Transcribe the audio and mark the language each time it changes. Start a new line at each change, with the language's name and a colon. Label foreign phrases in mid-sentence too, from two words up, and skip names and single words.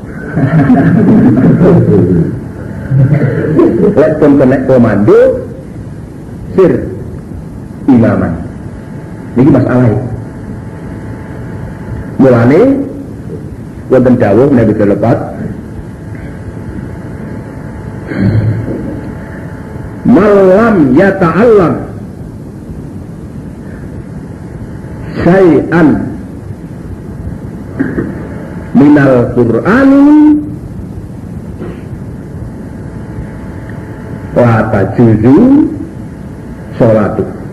Javanese: Lek pun kena komando sir imaman. Niki masalah. Mulane wonten dawuh Nabi lepat
Arabic: من لم يتعلم شيئا من القرآن لا تجوز صلاة